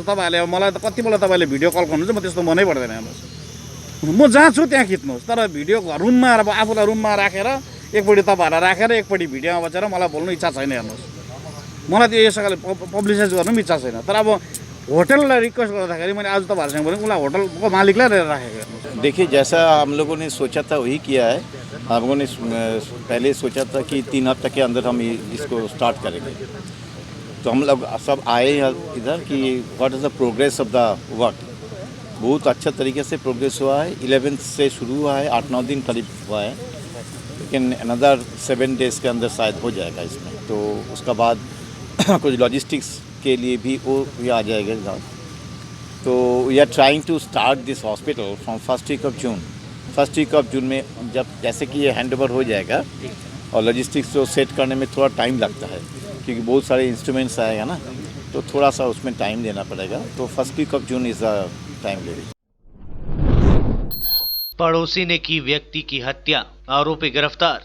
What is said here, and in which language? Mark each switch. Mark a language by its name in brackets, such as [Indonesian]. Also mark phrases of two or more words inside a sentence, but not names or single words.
[Nepali] तपाईँहरूले अब मलाई त कतिपल्ट तपाईँले [English] video call [Nepali] गर्नुहुन्छ, म त्यस्तो मनै पर्दैन। हेर्नुहोस्, म जहाँ छु त्यहाँ खिच्नुहोस्, तर भिडियो रुममा अब आफूलाई रुममा राखेर एकपट्टि तपाईँहरूलाई राखेर एकपट्टि भिडियोमा बसेर मलाई बोल्नु इच्छा छैन। हेर्नुहोस्, मलाई त्यो यसो पब्लिसाइज गर्नु पनि इच्छा छैन। तर अब होटललाई रिक्वेस्ट गर्दाखेरि मैंने आज तपाईँहरूसँग बोलेँ, उसलाई होटलको मालिकलाई राखेको। [Hindi] देखिए, जैसा हम लोगों ने सोचा था वही किया है। हम लोगों ने पहले सोचा था कि 3 हफ्ते के अंदर हम इसको स्टार्ट करेंगे, तो हम लोग सब आए इधर कि [English] what is the progress of the work. [Hindi] बहुत अच्छा तरीके से प्रोग्रेस हुआ है। 11 से शुरू हुआ है, 8-9 दिन करीब हुआ है, लेकिन [English] another 7 days [Hindi] के अंदर शायद हो जाएगा इसमें। तो उसका बाद कुछ लॉजिस्टिक्स के लिए भी वो भी आ जाएगा। [English] तो we are trying to start this hospital from first week of June. first week of June [Hindi] में जब जैसे कि ये [English] hand over [Hindi] हो जाएगा, और लॉजिस्टिक्स को सेट करने में थोड़ा टाइम लगता है क्योंकि बहुत सारे इंस्ट्रूमेंट्स आएगा ना, तो थोड़ा सा उसमें टाइम देना पड़ेगा। [English] तो first week of June is the time limit. [Hindi] पड़ोसी ने की व्यक्ति की हत्या, आरोपी गिरफ्तार।